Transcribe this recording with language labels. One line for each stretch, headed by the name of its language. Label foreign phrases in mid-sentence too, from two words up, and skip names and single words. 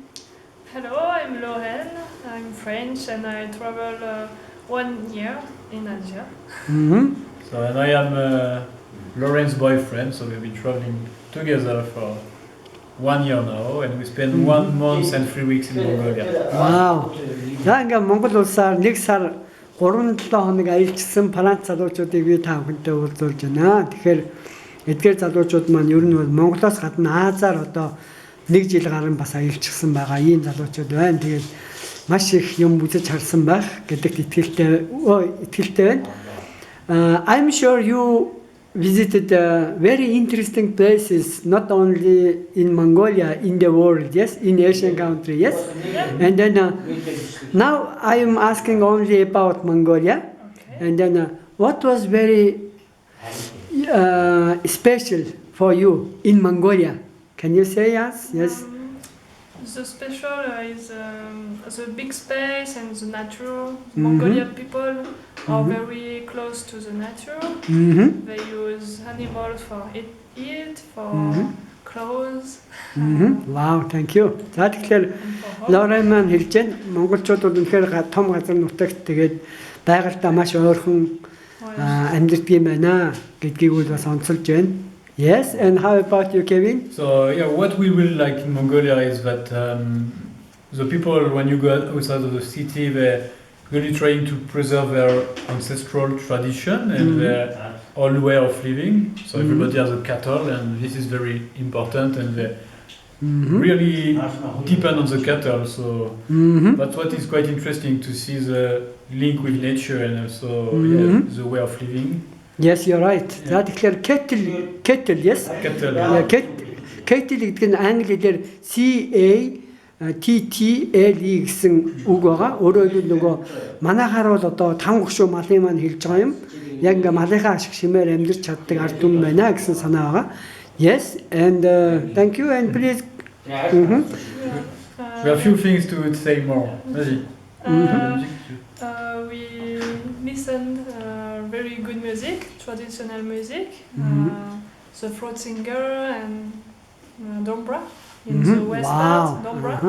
English: Hello, I'm Lorraine. I'm French and I travel 1 year in Asia. Mm-hmm. So, and I am Lauren's boyfriend, so we've been traveling together for 1 year now, and we spent 1 month and 3 weeks in Mongolia. Wow.
Mongolian: За ингээм Монгол улсаар 1 сар 3-7 хоног аялжсан Франц залуучуудыг би та бүхэнтэй уулзуулж байна. Тэгэхээр эдгээр залуучууд маань ер нь бол Монголоос гадна Азаар одоо 1 жил гарan бас аялжсан байгаа ийм залуучууд байна. Тэгээд маш их юм үзэж харсан байх гэдэгт итгэлтэй байна.
English: I'm sure you visited very interesting places, not only in Mongolia, in the world, yes, in Asian country, yes. And then now I am asking only about Mongolia. Okay. And then what was very special for you in Mongolia? Can you say yes? Yes. The special is the big space and the nature. Mongolian people are very close to the nature. Mm-hmm. They use animals for eat, for clothes, Wow, thank you.
Mongolian: За тэгэхээр
English: and for home.
Mongolian: Лорен маань хэлж байна. Монголчууд бол үнэхээр том газар нутагт тэгээд байгальтаа маш ойрхон амьдардаг юм байна гэдгийг бол бас онцолж байна.
English: Yes, and how about you, Kevin? So, yeah, what we really like in Mongolia is that the people, when you go outside of the city, they're really trying to preserve their ancestral tradition and their old way of living. So, everybody has a cattle, and this is very important, and they really depend on the cattle. So, that's what is quite interesting to see the link with nature and also the way of living. Yes, you're right.
Mongolian: За тэгэхээр
English: kettle, yes. Cattle.
Mongolian: Kettle гэдэг нь англиэр CATTLE гэсэн үг байгаа. Өөрөөр хэлбэл нөгөө манайхаар бол одоо таван гүшүү малын маань хэлж байгаа юм. Яг ингээ малынхаа ашиг шимээр амьдарч чаддаг ард түмэн байна гэсэн санаа байгаа.
English: Yes, and thank you and please. We have a few things to say more.
French: Vas-y.
English: We listen very good music, traditional music. The throat singer and Dombra in the west part, Dombra.